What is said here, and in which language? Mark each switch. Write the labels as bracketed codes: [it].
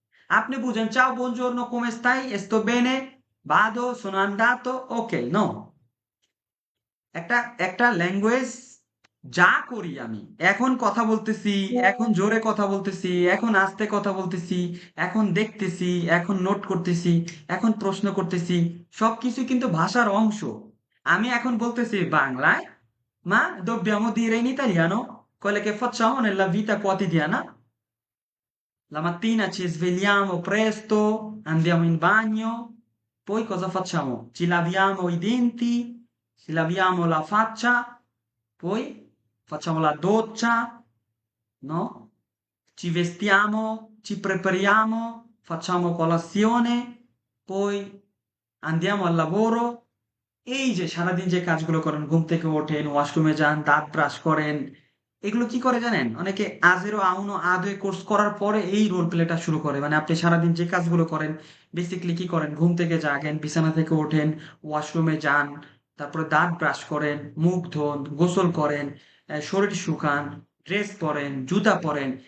[bn] আপনি বুঝেন [it] ciao buongiorno come stai sto bene vado sono andato ok no, [bn] একটা একটা ল্যাঙ্গুয়েজ যা করি আমি, এখন কথা বলতেছি, এখন জোরে কথা বলতেছি, এখন আস্তে কথা বলতেছি, এখন দেখতেছি, এখন নোট করতেছি, এখন প্রশ্ন করতেছি, সবকিছু কিন্তু ভাষার অংশ। আমি এখন বলতেছি বাংলায়, [it] ma dobbiamo dire in italiano quelle che facciamo nella vita quotidiana. La mattina ci svegliamo presto, andiamo in bagno, poi cosa facciamo? Ci laviamo i denti, ci laviamo la faccia, poi facciamo la doccia, no? Ci vestiamo, ci prepariamo, facciamo colazione, poi andiamo al lavoro। [bn] এই যে সারাদিন যে কাজগুলো করেন, ঘুম থেকে ওঠেন, ওয়াশরুমে যান, দাঁত ব্রাশ করেন, এগুলো কি করে জানেন? অনেকে আজেরো আউনো আদে কোর্স করার পরে এই রোল প্লেটা শুরু করে। মানে আপনি সারাদিন যে কাজগুলো করেন, বেসিক্যালি কি করেন? ঘুম থেকে জাগেন, বিছানা থেকে ওঠেন, ওয়াশরুমে যান, তারপরে দাঁত ব্রাশ করেন, মুখ ধোন, গোসল করেন, শরীর শুকান, ড্রেস পরেন, জুতা পরেন।